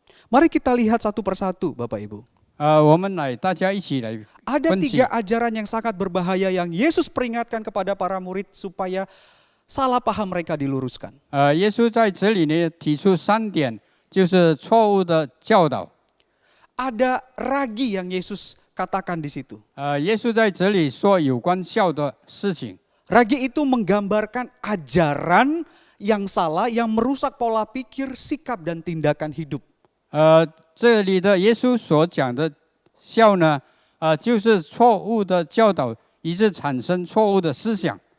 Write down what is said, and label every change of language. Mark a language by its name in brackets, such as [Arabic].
[Indonesian] Mari kita lihat satu persatu Bapak Ibu. [Chinese] 我们大家一起来 [Indonesian] Ada [Chinese] 分析 [Indonesian] 3 ajaran yang sangat berbahaya yang Yesus peringatkan kepada para murid supaya salah paham mereka diluruskan. [Chinese] 耶稣在这里呢提出3点，就是错误的教导。 [Indonesian] Ada ragi yang Yesus katakan di situ. [Chinese] 耶稣在这里说有关笑的事情。 [Indonesian] Ragi itu menggambarkan ajaran yang salah yang merusak pola pikir, sikap dan tindakan hidup. [Chinese] 这里的耶稣所讲的笑呢，就是错误的教导，以致产生错误的思想。